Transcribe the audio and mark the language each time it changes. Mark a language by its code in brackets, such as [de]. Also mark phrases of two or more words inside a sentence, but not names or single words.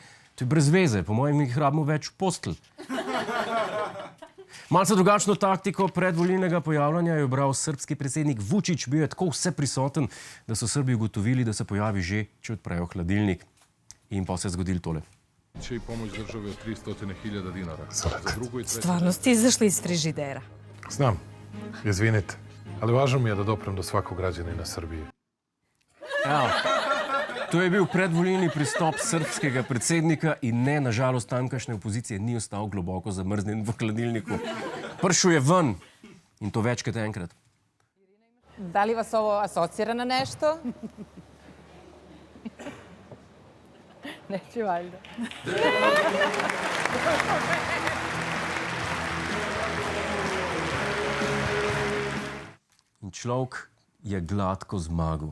[sl] To je brez veze, po mojem jih rabimo več v postelj. Malce drugačno taktiko predvolilnega pojavljanja je ubral srbski predsednik Vučić. Bil je tako vse prisoten, da so Srbi ugotovili, da se pojavi že, če odprejo hladilnik. In pa se je zgodilo tole. [sr] Će i pomoć države od 300.000 dinara. Stvarno ste izašli iz frižidera. Znam, izvinite, ali važno mi je da doprem do svakog građanina Srbije. [sl] Evo, to je bil predvolilni pristop srbskega predsednika in ne, nažalost, tamkajšnje opozicije ni ostal globoko zamrznjen v hladilniku. Prišel je ven in to večkrat enkrat. [sr] Da li vas ovo asocira na nešto? Neće valjda. [sl] In človek je gladko zmagal.